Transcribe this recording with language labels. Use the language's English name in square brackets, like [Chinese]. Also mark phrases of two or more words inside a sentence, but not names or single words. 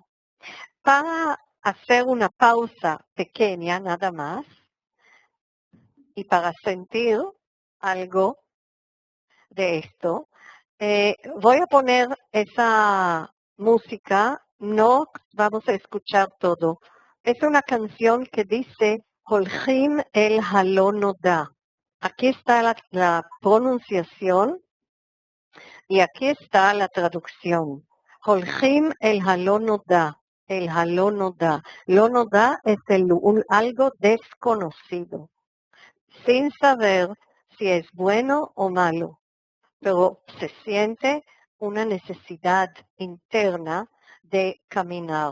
[Spanish] Para hacer una pausa pequeña nada más y para sentir algo de esto, voy a poner esa música, no vamos a escuchar todo. Es una canción que dice Holchim el Halonoda. Aquí está la pronunciación y aquí está la traducción. [Hebrew] הולכים אל הלא נודע, אל הלא נודע. לא נודע [Spanish] es algo desconocido, sin saber si es bueno o malo, pero se siente una necesidad interna de caminar.